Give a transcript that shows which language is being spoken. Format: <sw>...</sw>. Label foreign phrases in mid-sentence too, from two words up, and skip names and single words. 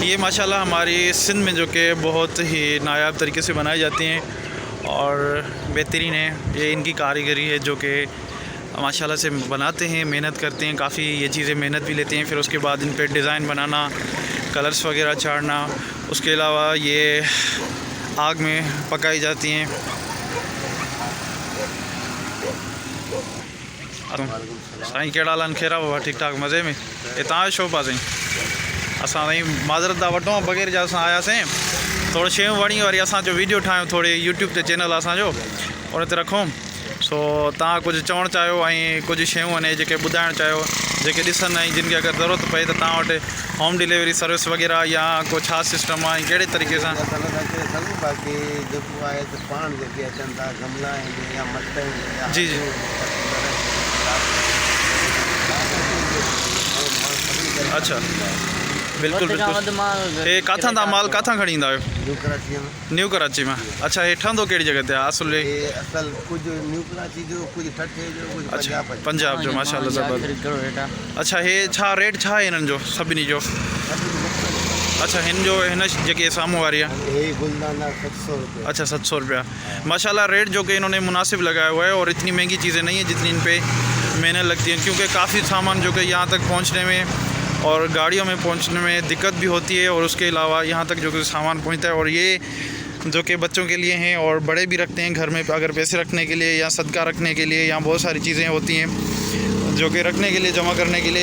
<ur>یہ ماشاءاللہ ہماری سندھ میں جو کہ بہت ہی نایاب طریقے سے بنائی جاتی ہیں اور بہترین ہے. یہ ان کی کاریگری ہے جو کہ ماشاءاللہ سے بناتے ہیں، محنت کرتے ہیں کافی. یہ چیزیں محنت بھی لیتے ہیں، پھر اس کے بعد ان پہ ڈیزائن بنانا، کلرز وغیرہ چاڑھنا. اس کے علاوہ یہ آگ میں پکائی جاتی ہیں.</ur> <sd>साईं कहिड़ा हाल आहिनि? खेरा बाबा, ठीक ठाक, मज़े में? ये तव्हां शो पास साईं? असां साईं माज़रत था वठूं, बग़ैर जा असां आयासीं। थोड़ी शयूं वणी वरी असां जो वीडियो ठाहियूं, थोड़ी यूट्यूब ते चैनल असांजो उन ते रखूं। सो तव्हां कुझु चवणु चाहियो ऐं कुझु शयूं आहिनि जेके ॿुधाइणु चाहियो, जेके ॾिसनि ऐं जिन खे अगरि ज़रूरत पए त तव्हां वटि</sd> <en>home delivery service</en> <sd>वग़ैरह या को छा सिस्टम आहे, कहिड़े तरीक़े सां? बाक़ी जेको आहे त पाण जेके अचनि था गमला आहिनि या मट आहिनि। जी जी, अच्छा, बिल्कुलु बिल्कुलु। हे किथां था माल किथां खणी ईंदा आहियो? न्यू कराची में। न्यू कराची में? अच्छा, हे ठहंदो कहिड़ी जॻह ते आहे असल? असल कुछ न्यू कराची जो, कुछ ठठे जो, कुछ अच्छा, पंजाब जो, माशाल्लाह ज़बरदस्त। अच्छा, हे छा रेट छा आहे हिननि जो सभिनी जो? अच्छा, हिन जो हिन जेके साम्हूं वारी आहे, गुलदाना 700 रुपये। अच्छा, 700 रुपया माशाल्लाह।</sd> <ur>ریٹ جو کہ انہوں نے مناسب لگایا ہوا ہے اور اتنی مہنگی چیزیں نہیں ہے جتنی ان پر محنت لگتی ہے، کیونکہ کافی سامان جو کہ یہاں تک پہنچنے میں اور گاڑیوں میں پہنچنے میں دقت بھی ہوتی ہے. اور اس کے علاوہ یہاں تک جو کہ سامان پہنچتا ہے، اور یہ جو کہ بچوں کے لیے ہیں اور بڑے بھی رکھتے ہیں گھر میں، اگر پیسے رکھنے کے لیے یا صدقہ رکھنے کے لیے، یہاں بہت ساری چیزیں ہوتی ہیں جو کہ رکھنے کے لیے، جمع کرنے کے لیے.</ur>